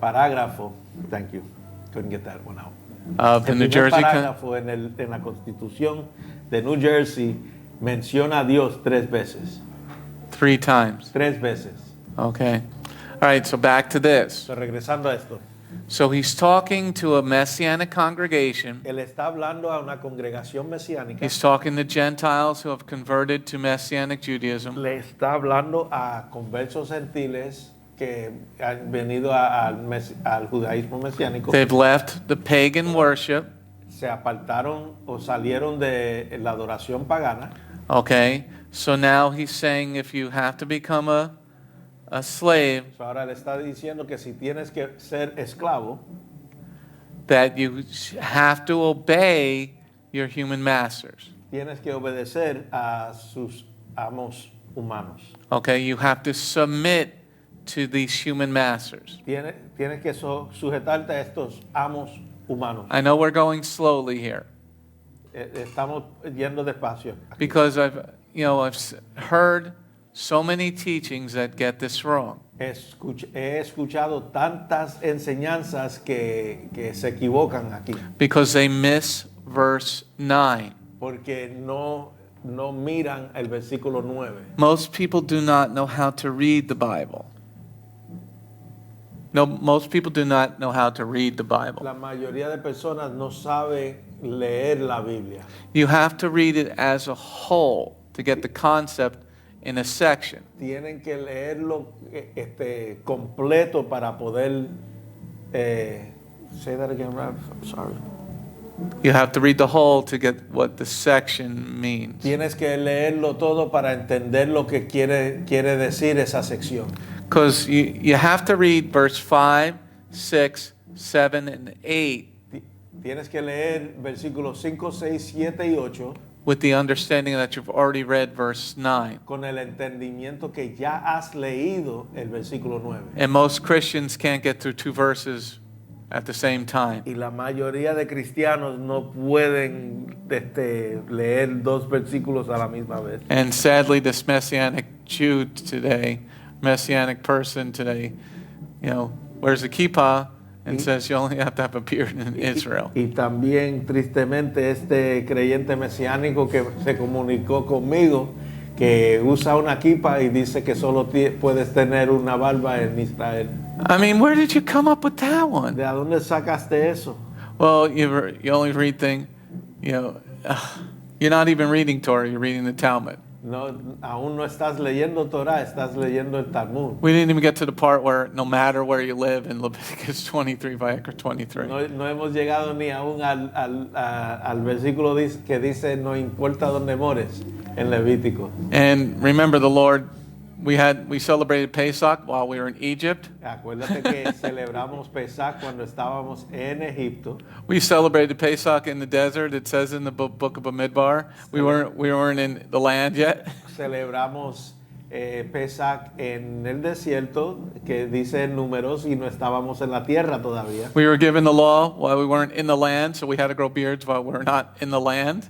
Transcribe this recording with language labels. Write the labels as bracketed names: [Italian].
[English] parágrafo, thank you, couldn't get that one out. of the [Spanish] El [English] New [Spanish] primer [English] Jersey [Spanish] parágrafo en la Constitución de New Jersey menciona a Dios 3 veces. [English] 3 times. [Spanish] 3 veces. [English] Okay. All right, so back to this. [Spanish] So, regresando a esto, [English] So he's talking to a Messianic congregation. [Spanish] él está hablando a una congregación mesiánica. [English] He's talking to Gentiles who have converted to Messianic Judaism. [Spanish] Le está hablando a conversos gentiles que han venido al judaísmo mesiánico. [English] They've left the pagan worship. [Spanish] Se apartaron o salieron de la adoración pagana. [English] Okay. So now he's saying if you have to become a slave, [Spanish] So, ahora le está diciendo que si tienes que ser esclavo, [English] that you have to obey your human masters. [Spanish] tienes que obedecer a sus amos humanos. [English] Okay, you have to submit to these human masters. [Spanish] Tienes que sujetarte a estos amos humanos. [English] I know we're going slowly here [Spanish] Estamos yendo despacio. [English] because I've heard so many teachings that get this wrong. [Spanish] He escuchado tantas enseñanzas que se equivocan aquí, [English] Because they miss verse 9. [Spanish] porque no miran el versículo 9. [English] Most people do not know how to read the Bible. No, most people do not know how to read the Bible. [Spanish] La mayoría de personas no sabe leer la Biblia. [English] You have to read it as a whole to get the concept in a section. [Spanish] Tienen que leerlo completo para poder [English] say that again, Ralph. I'm sorry. You have to read the whole to get what the section means. [Spanish] Tienes que leerlo todo para entender lo que quiere decir esa sección. [English] Because you have to read verse 5, 6, 7, and 8 [Spanish] Tienes que leer versículos 5, 6, 7 y 8 [English] with the understanding that you've already read verse 9. [Spanish] con el entendimiento que ya has leído el versículo 9. [English] And most Christians can't get through 2 verses at the same time. [Spanish] Y la mayoría de cristianos no pueden leer 2 versículos a la misma vez. [English] And sadly, this Messianic Jew today, Messianic person today, wears a kippah and says you only have to have a beard in Israel. [Spanish] Y también, tristemente, este creyente mesiánico que se comunicó conmigo, que usa una kippah y dice que solo puedes tener una barba en Israel. [English] I mean, where did you come up with that one? [Spanish] ¿De dónde sacaste eso? [English] Well, you only read things, you're not even reading Torah, you're reading the Talmud. [Spanish] No, aún no estás leyendo Torah, estás leyendo el Talmud. [English] We didn't even get to the part where no matter where you live in Leviticus 23, Vayikra 23. [Spanish] No hemos llegado ni aún al versículo que dice no importa dónde mores en Levítico. [English] And remember the Lord, we celebrated Pesach while we were in Egypt. [Spanish] Acuérdate que celebramos Pesach cuando estábamos en Egipto. [English] We celebrated Pesach in the desert. It says in the book of Bamidbar. We weren't in the land yet. [Spanish] Celebramos Pesach en el desierto, que dice en Números, y no estábamos en la tierra todavía. [English] We were given the law while we weren't in the land, so we had to grow beards while we were not in the land.